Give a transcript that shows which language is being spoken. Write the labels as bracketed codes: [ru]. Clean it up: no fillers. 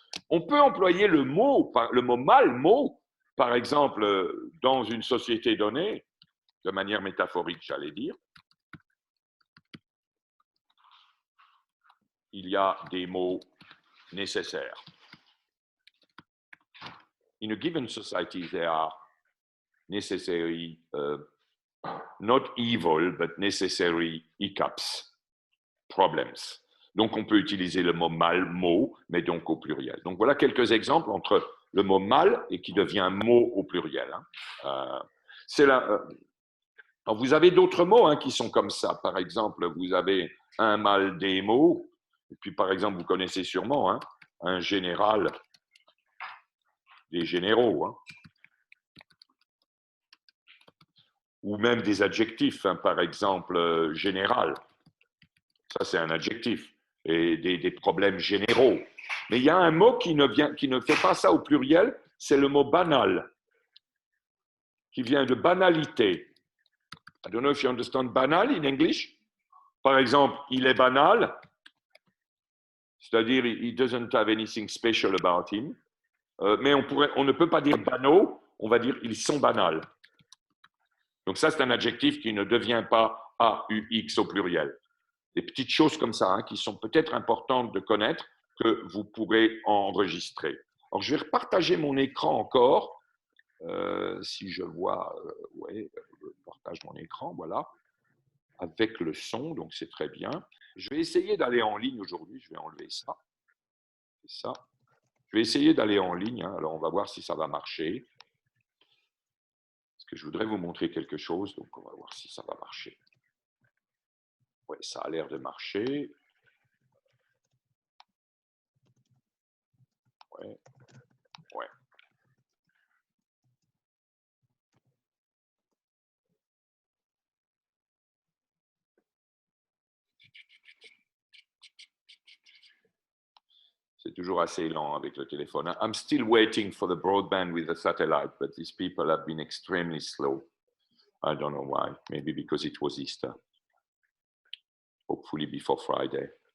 [fr] On peut employer le mot mal, mot, par exemple, dans une société donnée, de manière métaphorique, j'allais dire. Il y a des mots nécessaires. [en] In a given society, there are necessary, not evil, but necessary hiccups. Problems. [fr] Donc, on peut utiliser le mot mal, mot, mais donc au pluriel. Donc, voilà quelques exemples entre le mot mal et qui devient mot au pluriel. Hein. Alors, vous avez d'autres mots hein, qui sont comme ça. Par exemple, vous avez un mal des mots. Et puis, par exemple, vous connaissez sûrement hein, un général des généraux. Hein. Ou même des adjectifs. Hein, par exemple, général. Ça, c'est un adjectif. Et des problèmes généraux. Mais il y a un mot qui ne fait pas ça au pluriel, c'est le mot banal. qui vient de banalité. [en] I don't know if you understand banal in English. [fr] Par exemple, il est banal, c'est-à-dire [en] he doesn't have anything special about him. [fr] Mais on ne peut pas dire banaux, on va dire ils sont banals. Donc ça, c'est un adjectif qui ne devient pas AUX au pluriel. Des petites choses comme ça, hein, qui sont peut-être importantes de connaître, que vous pourrez enregistrer. Alors, je vais repartager mon écran encore. Si je vois, ouais, je partage mon écran, voilà, avec le son, donc c'est très bien. Je vais essayer d'aller en ligne aujourd'hui, je vais enlever ça. Ça. Je vais essayer d'aller en ligne, hein. Alors on va voir si ça va marcher. Parce que je voudrais vous montrer quelque chose, donc on va voir si ça va marcher. Oui, ça a l'air de marcher. Ouais. Ouais. C'est toujours assez lent avec le téléphone. [en] I'm still waiting for the broadband with the satellite, but these people have been extremely slow. I don't know why. Maybe because it was Easter. Hopefully before Friday.